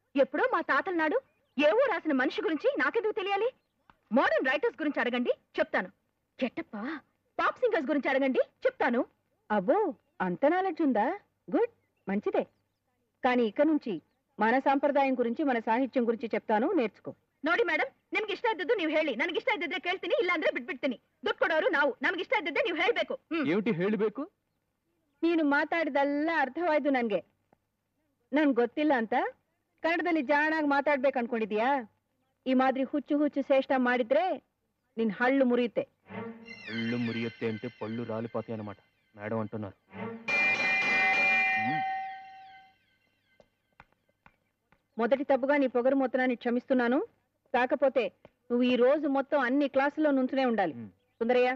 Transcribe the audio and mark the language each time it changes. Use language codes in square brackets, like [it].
[te] ఎప్పుడో మా తాతల నాడు ఏవో రాసిన మనిషి గురించి నాకెందుకు తెలియాలి? మోడర్న్ రైటర్స్ గురించి అడగండి, చెప్తాను. గెటప్పా? పాప్ సింగర్స్ గురించి అడగండి, చెప్తాను. అబ్బో, అంత నాలెడ్జ్ ఉందా? గుడ్, మంచిదే. కానీ ఇక నుంచి మన సాంప్రదాయం గురించి, మన సాహిత్యం గురించి చెప్తాను, నేర్చుకో. [kn] ನೋಡಿ ಮೇಡಮ್, ನಿಮ್ಗೆ ಇಷ್ಟ ಇದ್ದದ್ದು ನೀವು ಹೇಳಿ, ನನಗೆ ಇಷ್ಟ ಇದ್ದಿದ್ರೆ ಕೇಳ್ತೀನಿ, ಇಲ್ಲ ಅಂದ್ರೆ ಬಿಟ್ಬಿಡ್ತೀನಿ. ದುಡ್ಡು ಕೊಡೋರು ನಾವು, ನಮ್ಗೆ ಇಷ್ಟ ಇದ್ದಿದ್ದೆ ನೀವು ಹೇಳ್ಬೇಕು. ಏಮಿಟಿ ಹೇಳಬೇಕು? ನೀನು ಮಾತಾಡಿದೆಲ್ಲ ಅರ್ಥವಾಯ್ತು ನನ್ಗೆ. ನನ್ ಗೊತ್ತಿಲ್ಲ ಅಂತ ಕನ್ನಡದಲ್ಲಿ ಜಾಣಾಗಿ ಮಾತಾಡ್ಬೇಕು ಅನ್ಕೊಂಡಿದ್ಯಾ? ಈ ಮಾದ್ರಿ ಹುಚ್ಚು ಹುಚ್ಚು ಶ್ರೇಷ್ಠ ಮಾಡಿದ್ರೆ ನಿನ್ ಹಳ್ಳು ಮುರಿಯುತ್ತೆ. ಹಳ್ಳು ಮುರಿಯುತ್ತೆ [te] అంటే పళ్ళు రాలిపోతాయి అన్నమాట మేడం అంటున్నారు. మొదటి తప్పుగా నీ పొగరు మొత్తాన్ని క్షమిస్తున్నాను. కాకపోతే నువ్వు ఈ రోజు మొత్తం అన్ని క్లాసుల్లో నుంచునే ఉండాలి. సుందరయ్య,